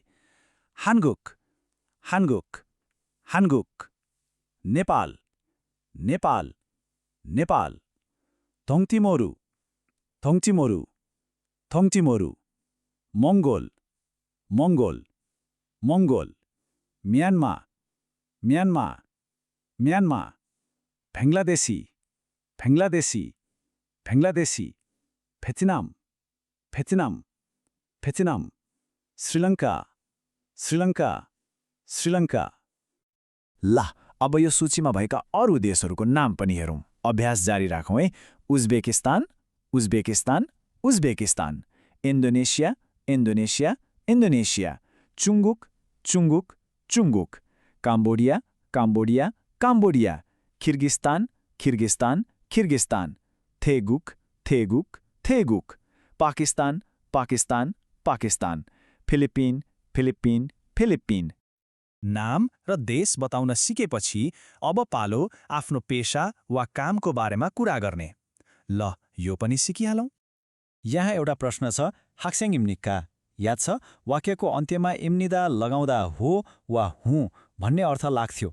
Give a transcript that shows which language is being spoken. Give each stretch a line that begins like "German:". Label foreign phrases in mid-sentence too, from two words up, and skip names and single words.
Nepali: हानगुक, हानगुक, हानगुक। नेपाल, नेपाल, नेपाल। थोङतिमोरु, थोङतिमोरु, थोङतिमोरु। मङ्गोल, मङ्गोल, मङ्गोल। म्यानमा, म्यानमा, म्यानमा। भेङ्लादेशी, भेङ्लादेशी, भेङ्लादेशी। भेटनाम, भेटनाम, भेटनाम। श्रीलङ्का, श्रीलङ्का, श्रीलङ्का। ल अब यो सूचीमा भएका अरू देशहरूको नाम पनि हेरौँ। अभ्यास जारी राखौँ है। उज्बेकिस्तान, उज्बेकिस्तान, उज्बेकिस्तान। इन्डोनेसिया, इन्डोनेसिया, इन्डोनेसिया। चुङ्गुक, चुङ्गुक, चुङ्गुक। काम्बोडिया, काम्बोडिया, काम्बोडिया। किर्गिस्तान, किर्गिस्तान, किर्गिस्तान। थेगुक, थेगुक, थेगुक। पाकिस्तान, पाकिस्तान, पाकिस्तान। फिलिपिन, फिलिपिन, फिलिपिन। नाम र देश बताउन सिकेपछि अब पालो आफ्नो पेशा वा कामको बारेमा कुरा गर्ने। ल यो पनि सिकिहालौँ। यहाँ एउटा प्रश्न छ,
Korean: 학생입니까.
Nepali: याद छ? वाक्यको अन्त्यमा इम्निदा लगाउँदा हो वा हुँ भन्ने अर्थ लाग्थ्यो।